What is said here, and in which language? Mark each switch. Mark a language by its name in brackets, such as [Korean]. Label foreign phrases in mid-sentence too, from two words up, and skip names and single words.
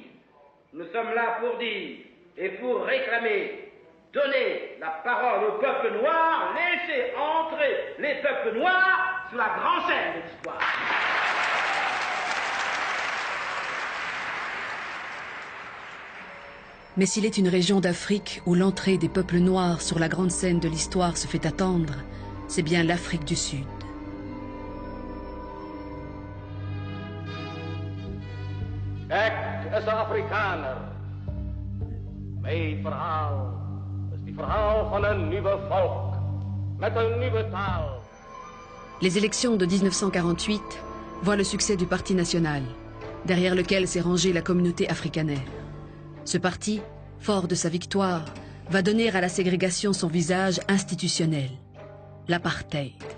[French] Nous sommes là pour dire et pour réclamer, donner la parole au peuple noir, laisser entrer les peuples noirs sur la grande scène de l'histoire. Mais s'il est une région d'Afrique où l'entrée des peuples noirs sur la grande scène de l'histoire se fait attendre, c'est bien l'Afrique du Sud. [Dutch] Kijk, is de Afrikaner. Mijn verhaal is het verhaal van een nieuwe volk, met een nieuwe taal. [French] Les élections de 1948 voient le succès du Parti national, derrière lequel s'est rangée la communauté afrikaner. Ce parti, fort de sa victoire, va donner à la ségrégation son visage institutionnel, l'apartheid.